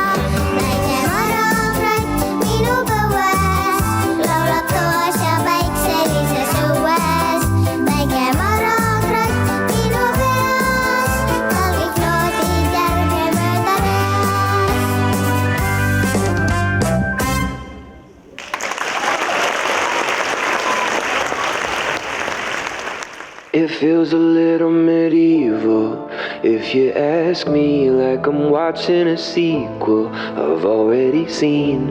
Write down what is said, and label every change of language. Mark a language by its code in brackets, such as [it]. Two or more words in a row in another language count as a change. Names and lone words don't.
[et] Väike marjakratt minu põues laulab toas ja päikselises õues. Väike marjakratt minu peas, tal kõik noodid järge mööda reas. [en] It feels a little medieval if you ask me, like I'm watching a sequel I've already seen.